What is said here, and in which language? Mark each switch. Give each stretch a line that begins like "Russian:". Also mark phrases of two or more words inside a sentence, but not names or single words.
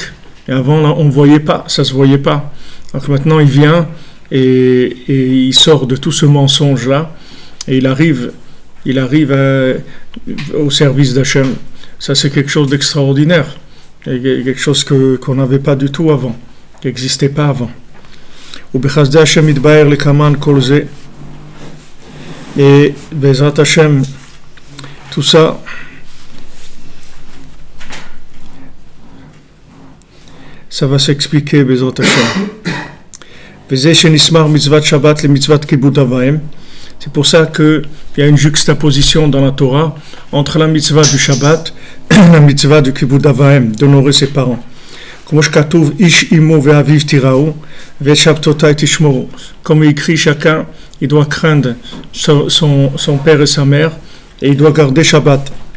French: Et avant, là, on ne voyait pas, ça ne se voyait pas. Donc maintenant, il vient et il sort de tout ce mensonge-là et il arrive au service d'Hachem. Ça, c'est quelque chose d'extraordinaire. Quelque chose qu'on n'avait pas du tout avant, qui n'existait pas avant.
Hebrew: ובחסדי השם יתבהר לקמן כל זה. Et בעזרת השם,
French: tout ça, ça va s'expliquer,
Hebrew: בעזרת השם. וזה שנסמך מצוות שבת למצוות כיבוד אב ואם.
French: C'est pour ça qu'il y a une juxtaposition dans la Torah entre la mitzvah du Shabbat et la mitzvah du
Hebrew: כיבוד אב ואם,
French: d'honorer ses parents. Comme il écrit, chacun, il doit craindre son père et sa mère, et il doit garder Shabbat.